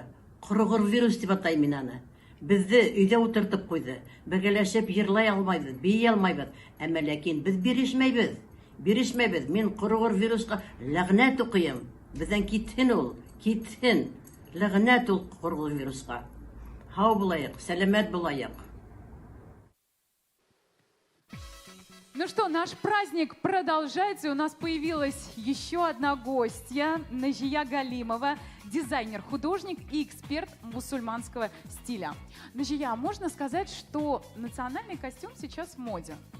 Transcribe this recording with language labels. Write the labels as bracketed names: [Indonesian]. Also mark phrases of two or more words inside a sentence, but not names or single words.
[Tatar] Курыгыр вирус дип атайм мин аны. Безне өйдә утыртып куйды. Бергәләшеп йырлай алмайбыз, бии алмайбыз. Әмма ләкин без бирешмәйбез. Бирешмәйбез. Мин курыгыр вируска ләгънәт укыйм. Бездән китһен ул, китһен. Ләгънәт ул курыгыр вируска. Һау булайык, сәламәт булайык. [Russian] Ну что, наш праздник продолжается. У нас появилась еще одна гостья, Назия Галимова, дизайнер, художник и эксперт мусульманского стиля. Назия, можно сказать, что национальный костюм сейчас в моде?